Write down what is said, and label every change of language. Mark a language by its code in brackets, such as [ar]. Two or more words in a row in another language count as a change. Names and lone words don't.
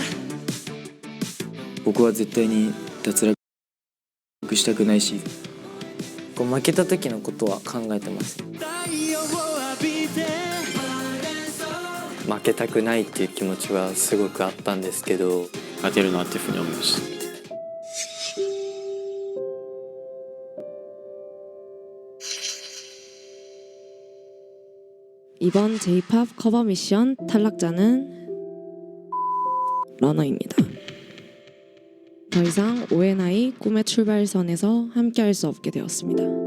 [ja] 僕は絶対に脱落したくないし、負けた時のことは考えてます。負けたくないっていう気持ちはすごくあったんですけど、勝てるなっていうふうに思いました。 [ko] 이번 J-POP 커버 미션 탈락자는 러너입니다. 더 이상 ONI 꿈의 출발선에서 함께할 수 없게 되었습니다.